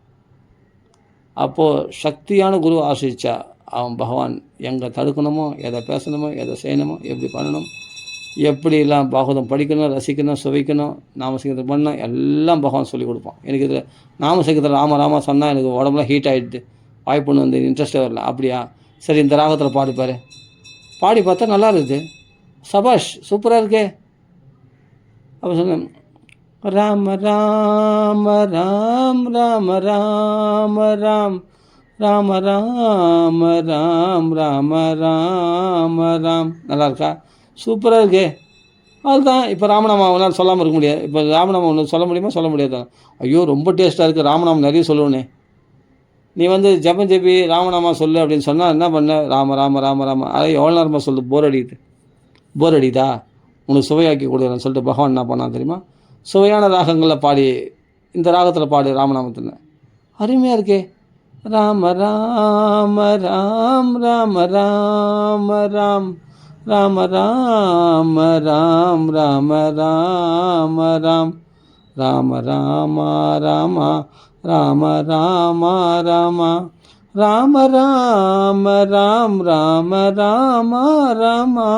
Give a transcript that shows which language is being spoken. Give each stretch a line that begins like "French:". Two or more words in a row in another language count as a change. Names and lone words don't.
Tamil: அப்போது சக்தியான குரு ஆசிரிச்சா அவன் பகவான் எங்கே தடுக்கணுமோ, எதை பேசணுமோ, எதை செய்யணுமோ, எப்படி பண்ணணும், எப்படிலாம் பாகவதம் படிக்கணும், ரசிக்கணும், சுவைக்கணும், நாமசங்கத்தில் பண்ணணும், எல்லாம் பகவான் சொல்லிக் கொடுப்பான். எனக்கு இதில் நாமசங்கத்தில் ராம சொன்னால் எனக்கு உடம்புலாம் ஹீட் ஆகிடுது, வாய்ப்புன்னு வந்து இன்ட்ரெஸ்ட்டே வரல. அப்படியா, சரி இந்த ராகத்தில் பாடிப்பார், பாடி பார்த்தா நல்லா இருக்குது, சபாஷ் சூப்பராக இருக்கே. அப்போ சொன்னேன், ராம ராம ராம் ராம ராம ராம் ராம ராம ராம் ராம ராம ராம். நல்லா இருக்கா? சூப்பராக இருக்கே. அதுதான் இப்போ ராமநாமம் அவனால் சொல்லாமல் இருக்க முடியாது. இப்போ ராமநாமம் ஒன்று சொல்ல முடியுமா, சொல்ல முடியாது. ஐயோ ரொம்ப டேஸ்ட்டாக இருக்குது, ராமநாமம் நிறைய சொல்லுவேனே. நீ ஜபம் ஜெபி ராமநாமா சொல்லு அப்படின்னு சொன்னால் என்ன பண்ண, ராம ராம ராம ராம அதை எவ்வளோ நேரமாக சொல்லு, போர் அடிக்குதா, உனக்கு சுவையாக்கி கொடுக்குறேன்னு சொல்லிட்டு பகவான் என்ன பண்ணான் தெரியுமா, சுவையான ராகங்களில் பாடி, இந்த ராகத்தில் பாடு ராமநாமத்தில், அருமையாக இருக்கே. ராம ராம ராம் ராம ராம ராம் ராம ராம ராம் ராம ராம ராம் ராம ராம ராம ராம ராம ராம ராம ராம ராம் ராம ராம ராம